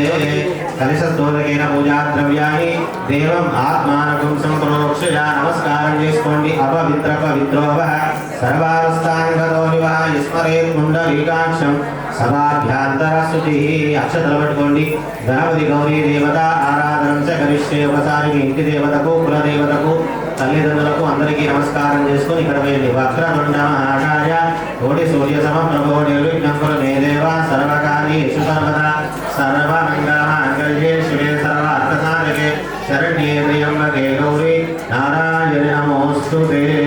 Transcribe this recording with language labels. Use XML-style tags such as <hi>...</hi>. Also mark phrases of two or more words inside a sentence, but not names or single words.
<sa>कलशस्तोत्रकेन पूजाद्रव्याणि देवम् आत्मानकं सम्प्रोक्ष्य नमस्कारं చేసుకోండి. अपवित्र पवित्रोऽवः सर्वावस्थाङ्गतो निवाय स्मरेत् कुण्डलीकाक्षं సభాభ్యాంతరస్తుతిః.</sa> <te>అక్షతలు పట్టుకోండి.</te> <sa>గణపతి గౌరీ దేవత ఆరాధనం చ కరిష్యే.</sa> <te>ఒకసారి మీ ఇంటి దేవతకు కులదేవతకు తల్లిదండ్రులకు అందరికీ నమస్కారం చేసుకొని ఇక్కడ వేయండి.</te> <sa>వక్రతుండ మహాకాయ కోటి సూర్య సమప్రభో నిర్విఘ్నం కురు మే దేవ సర్వకార్యేషు సర్వదా సర్వమంగళమాంగళ్యే శివే సర్వార్థసాధకే శరణ్యే త్ర్యంబకే గౌరీ నారాయణి నమోస్తుతే.</sa>